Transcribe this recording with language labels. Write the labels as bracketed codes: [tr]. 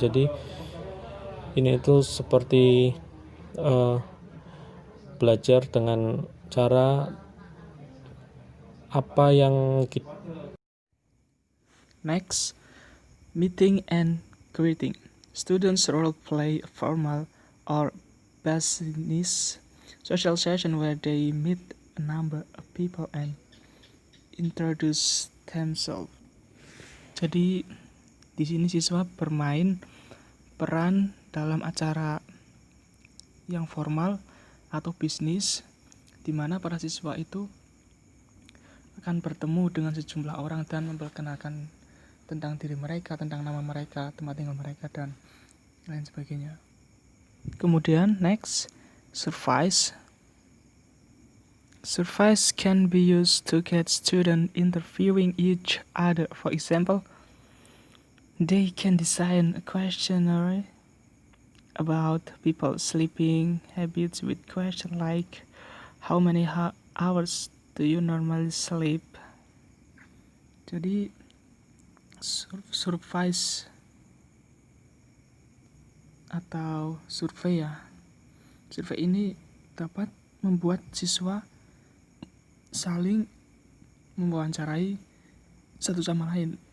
[id] Jadi ini itu seperti belajar dengan cara apa yang kita. [en] Next, meeting and greeting. Students role play a formal or business social session where they meet a number of people and introduce themselves. [id] Jadi di sini siswa bermain peran dalam acara yang formal atau bisnis, di mana para siswa itu akan bertemu dengan sejumlah orang dan memperkenalkan tentang diri mereka, tentang nama mereka, tempat tinggal mereka, dan lain sebagainya. Kemudian [en] next, surveys. Surveys can be used to get students interviewing each other. For example, they can design a questionnaire about people's sleeping habits with questions like, how many hours do you normally sleep? [id] Jadi surveys atau survei ini dapat membuat siswa saling mewawancarai satu sama lain.